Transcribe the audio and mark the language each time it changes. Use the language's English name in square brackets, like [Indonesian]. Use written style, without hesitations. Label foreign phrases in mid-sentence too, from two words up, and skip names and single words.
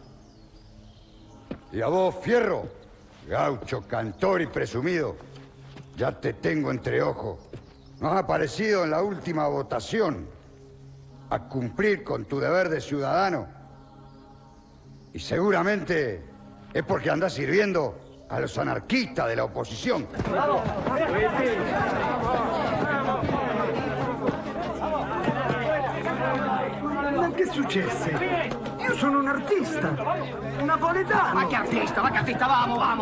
[Spanish] Y a vos, Fierro, gaucho, cantor y presumido, ya te tengo entre ojos. No has aparecido en la última votación a cumplir con tu deber de ciudadano. Y seguramente es porque andás sirviendo a los anarquistas de la oposición. [Italian] Ma che successe? Io sono un artista, un napoletano. [Spanish] Va que artista, vamos, vamos.